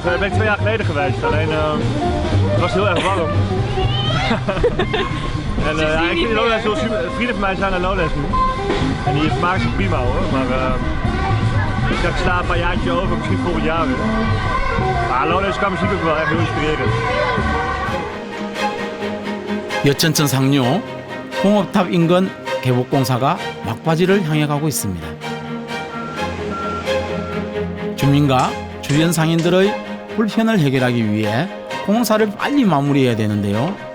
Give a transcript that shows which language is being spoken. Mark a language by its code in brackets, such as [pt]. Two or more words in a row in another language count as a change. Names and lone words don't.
[nl] Daar ben ik 2 jaar geleden geweest. Alleen het was heel erg warm. En ik vind Lowlands heel super. Vrienden van mij zijn naar Lowlands nu. En die vermaken zich prima hoor. Maar ik sla een paar jaartje over, misschien volgend jaar weer. Maar Lowlands qua muziek ook wel echt heel inspirerend. [ko] 여천천 상류 홍업탑 인근 개복공사가 막바지를 향해 가고 있습니다. 주민과 주변 상인들의 불편을 해결하기 위해 공사를 빨리 마무리해야 되는데요.